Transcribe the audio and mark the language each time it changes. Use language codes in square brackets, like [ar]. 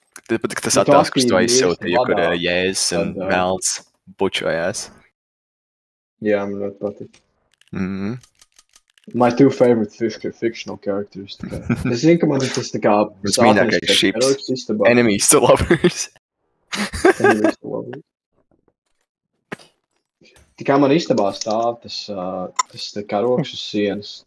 [lv] Tas attēls, kurš to aizsūtīja, kur Jēzus un Velns bučojās. Jā, man ļoti patīk. [en] My two favorite fictional characters. [lv] Es zinu, ka man ir tas tā kā... Tas mīļākais ships. [en] Enemies to lovers. Enemies to lovers. [lv] Tikā man istabā stāv tas karoks uz sienas.